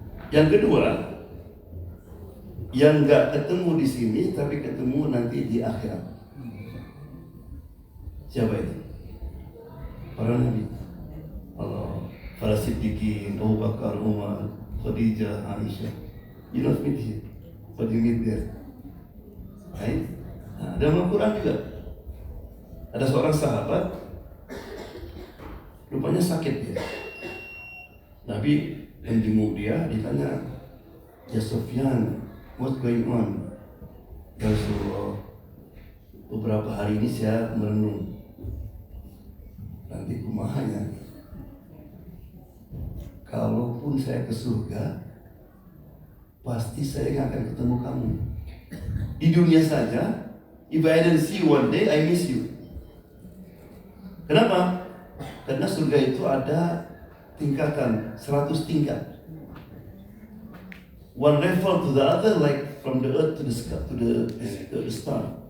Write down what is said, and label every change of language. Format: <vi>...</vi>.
<id>Yang kedua, yang nggak ketemu di sini tapi ketemu nanti di akhirat. Siapa itu? Para nabi. Allah, para siddiqin, Abu Bakar, Umar, Khadijah, Aisyah.</id> <en>You don't meet here, but you meet there. Right?</en> <id>Nah, dalam Al-Quran juga ada seorang sahabat rupanya sakit dia. Nabi menjenguk dia, ditanya, ya Sufyan,</id> <en>what's going on?</en> <id>Ya Rasulullah, beberapa hari ini saya merenung. Nanti kumahanya, kalaupun saya ke surga, pasti saya nggak akan ketemu kamu. Di dunia saja,</id> <en>if I didn't see you one day, I miss you.</en> <id>Kenapa? Karena surga itu ada tingkatan, 100 tingkat.</id> <en>One level to the other, like from the earth to the sky, to the star.</en>